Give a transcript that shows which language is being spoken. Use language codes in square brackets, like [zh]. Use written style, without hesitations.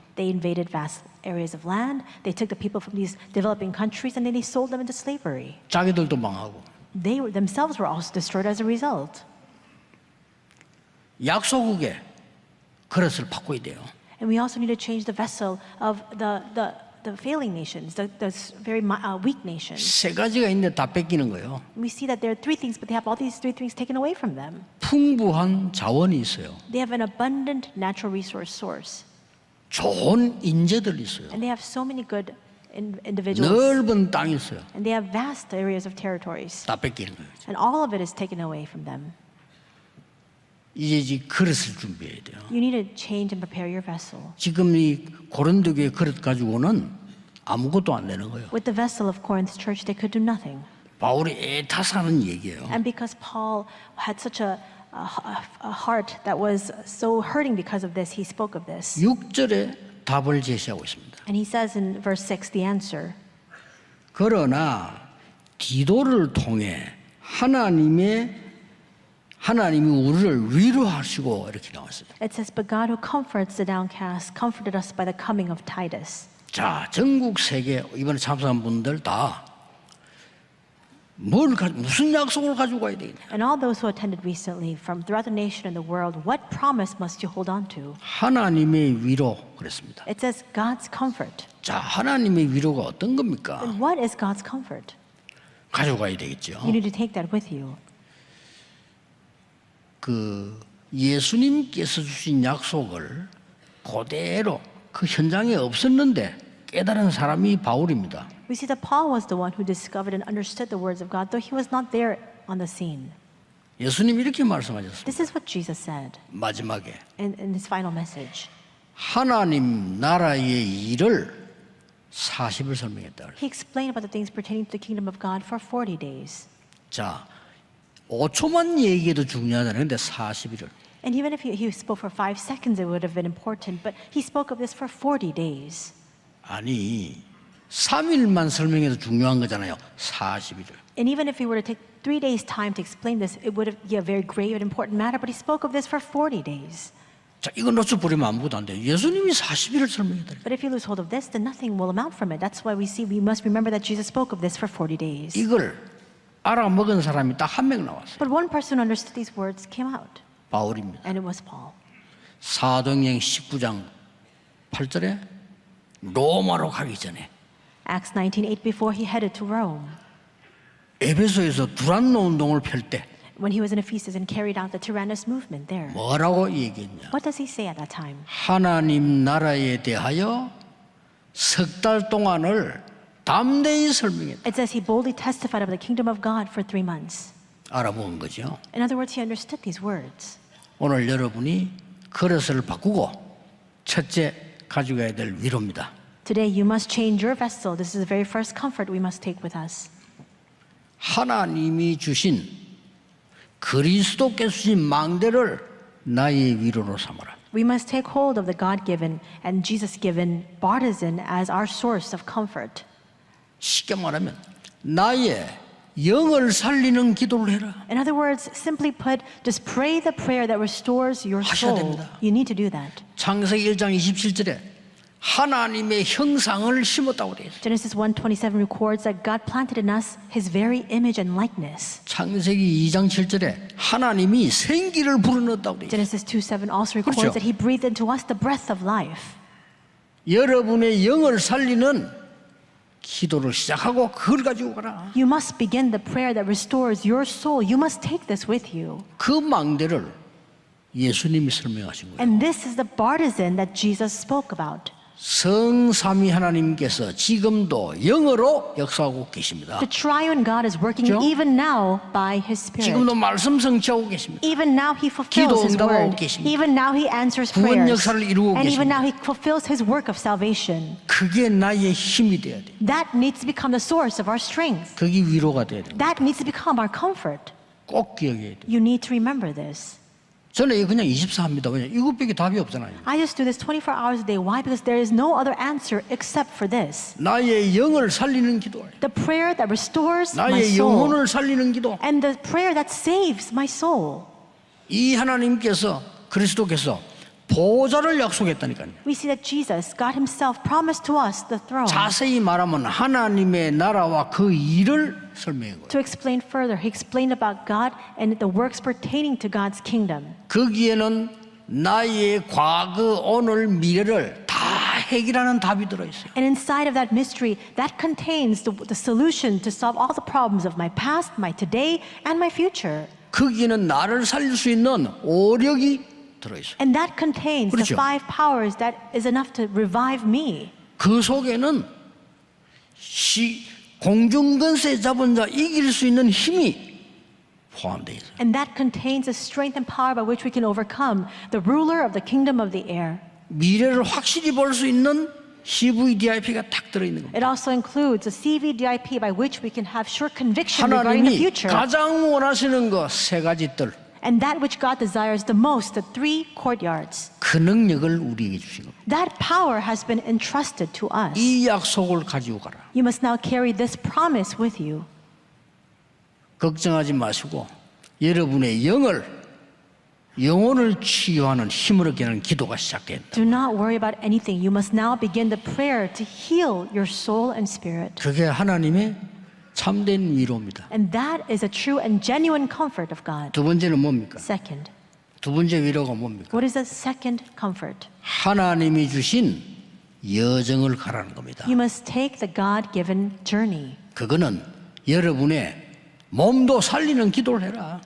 [en] They invaded vast areas of land. They took the people from these developing countries and then they sold them into slavery. [ko] 자기들도 망하고. [en] They themselves were also destroyed as a result. [ko] 약소국의 그릇을 바꿔야 돼요. [en] And we also need to change the vessel of the failing nations, the very weak nations. [ko] 세 가지가 있는데 다 뺏기는 거예요. [en] We see that there are three things, but they have all these three things taken away from them. [ko] 풍부한 자원이 있어요. [en] They have an abundant natural resource source. [ko] 좋은 인재들이 있어요. [en] And they have so many good individuals. [ko] 넓은 땅이 있어요. [en] And they have vast areas of territories. [ko] 다 뺏기는 거예요. [en] And all of it is taken away from them. [ko] 이제 그릇을 준비해야 돼요. [en] You need to change and prepare your vessel. [ko] 지금 이 고린도교의 그릇 가지고는 아무것도 안 되는 거예요. [en] With the vessel of Corinth's church, they could do nothing. [ko] 바울이 애타사는 얘기예요. [en] And because Paul had such a heart that was so hurting because of this, he spoke of this. [ko] 6절에 답을 제시하고 있습니다. [en] And he says in verse 6, the answer. [ko] 그러나 디도를 통해 하나님이 우리를 위로하시고 이렇게 나왔어요. [en] It says, But God who comforts the downcast comforted us by the coming of Titus. [ko] 자, 전국 세계 이번에 참석한 분들 다 무슨 약속을 가지고 가야 되겠냐? [en] And all those who attended recently from throughout the nation and the world, what promise must you hold on to? [ko] 하나님의 위로 그랬습니다. [en] It says God's comfort. [ko] 자, 하나님의 위로가 어떤 겁니까? [en] And what is God's comfort? [ko] 가져가야 되겠죠. [en] You need to take that with you. [ko] 그 예수님께서 주신 약속을 그대로 그 현장에 없었는데 깨달은 사람이 바울입니다. [en] We see that Paul was the one who discovered and understood the words of God, though he was not there on the scene. [ko] 예수님 이렇게 말씀하셨습니다. [en] This is what Jesus said [ko] 마지막에 [en] in his final message. [ko] 하나님 나라의 일을 40을 설명했다. [en] He explained about the things pertaining to the kingdom of God for 40 days. [ko] 자, 5초만 얘기해도 중요하다는 근데 40일을. [en] And even if he spoke for 5 seconds, it would have been important. But he spoke of this for 40 days. [ko] 아니 3일만 설명해도 중요한 거잖아요. 40일을. [en] And even if he were to take 3 days' time to explain this, it would be a very grave and important matter. But he spoke of this for 40 days. [ko] 자, 이거 놓쳐버리면 아무것도 안 돼요. 예수님이 40일을 설명했다. [en] But if you lose hold of this, then nothing will amount from it. That's why we must remember that Jesus spoke of this for 40 days. [ko] 이걸 알아먹은 사람이 딱 한 명 나왔어요. [en] But one person who understood these words came out, [ko] 바울입니다. [en] and it was Paul. [ko] 사도행전 19장 8절에 로마로 가기 전에 [en] Acts 19:8, before he headed to Rome, [ko] 에베소에서 두란노 운동을 펼 때 [en] when he was in Ephesus and carried out the Tyrannus movement there. [ko] 뭐라고 얘기했냐? [en] What does he say at that time? [ko] 하나님 나라에 대하여 석 달 동안을 담대히 설명했다. [en] It says he boldly testified of the kingdom of God for 3 months. [ko] 알아본 거죠. [en] In other words, he understood these words. [ko] 오늘 여러분이 그릇을 바꾸고 첫째 가져가야 될 위로입니다. [en] Today you must change your vessel. This is the very first comfort we must take with us. [ko] 하나님이 주신 그리스도께 주신 망대를 나의 위로로 삼아라. [en] We must take hold of the God-given and Jesus-given bartizan as our source of comfort. [ko] 쉽게 말하면 나의 영을 살리는 기도를 해라. [en] In other words, simply put, just pray the prayer that restores your [ko] 하셔야 [en] soul. [ko] 됩니다. [en] You need to do that. [ko] 창세기 1장 27절에 하나님의 형상을 심었다고 되어 있어요. [en] Genesis 1:27 records that God planted in us His very image and likeness. [ko] 창세기 2장 7절에 하나님이 생기를 불어넣었다고 되어 있어요. [en] Genesis 2:7 also records [ko] 그렇죠. [en] that He breathed into us the breath of life. [ko] 여러분의 영을 살리는 기도를 시작하고 그걸 가지고 가라. [en] You must begin the prayer that restores your soul. You must take this with you. [ko] 그 망대를 예수님이 설명하신 거예요. [en] And this is the bartizan that Jesus spoke about. [ko] 성삼위 하나님께서 지금도 영으로 역사하고 계십니다. [en] The triune God is working [ko] 그렇죠? [en] even now by His Spirit. [ko] 지금도 말씀 성취하고 계십니다. [en] Even now He fulfills His [ko] 기도 응답하고 [en] word. [ko] 계십니다. [en] Even now He answers [ko] 구원 [en] prayers. [ko] 역사를 이루고 [en] And even [ko] 계십니다. [en] now He fulfills His work of salvation. [ko] 그게 나의 힘이 돼야 돼. [en] That needs to become the source of our strength. [ko] 그게 위로가 돼야 돼. [en] That needs to become our comfort. [ko] 꼭 기억해야 돼. [en] You need to remember this. [ko] 저는 이거 그냥 24합니다. 왜냐 이것밖에 답이 없잖아요. [en] I just do this 24 hours a day. Why? Because there is no other answer except for this. [ko] 나의 영을 살리는 기도, [en] The prayer that restores my [ko] 나의 [en] soul. [ko] 영혼을 살리는 기도. [en] And the prayer that saves my soul. [ko] 이 하나님께서 그리스도께서 보좌를 약속했다니까요. [en] We see that Jesus, God Himself, promised to us the throne. [ko] 자세히 말하면 하나님의 나라와 그 일을 설명한 거예요. [en] To explain further, He explained about God and the works pertaining to God's kingdom. [ko] 거기에는 나의 과거, 오늘, 미래를 다 해결하는 답이 들어있어요. [en] And inside of that mystery, that contains the solution to solve all the problems of my past, my today, and my future. [ko] 거기에는 나를 살릴 수 있는 오력이 들어있어요. [en] And that contains [ko] 그렇죠. [en] the 5 powers that is enough to revive me. [ko] 그 속에는 공중권세 잡은 자 이길 수 있는 힘이 포함되어 있어요. [en] And that contains the strength and power by which we can overcome the ruler of the kingdom of the air. [ko] 미래를 확실히 볼 수 있는 CVDIP가 딱 들어있는 겁니다. [en] It also includes a CVDIP by which we can have sure conviction regarding the future. [ko] 가장 원하시는 거 세 가지 뜰, [en] And that which God desires the most, the 3 courtyards. [ko] 그 능력을 우리에게 주신 겁니다. [en] That power has been entrusted to us. [ko] 이 약속을 가지고 가라. [en] You must now carry this promise with you. [ko] 걱정하지 마시고 여러분의 영혼을 치유하는 힘을 얻게 하는 기도가 시작된다. [en] Do not worry about anything. You must now begin the prayer to heal your soul and spirit. [ko] 그게 하나님의 참된 위로입니다. [en] And that is a true and genuine comfort of God. [ko] 두 번째는 뭡니까? [en] Second, [ko] 두 번째 위로가 뭡니까? [en] what is the second comfort? [ko] 하나님이 주신 여정을 가라는 겁니다. [en] You must take the God-given journey. [ko] 그거는 여러분의 몸도 살리는 기도를 해라.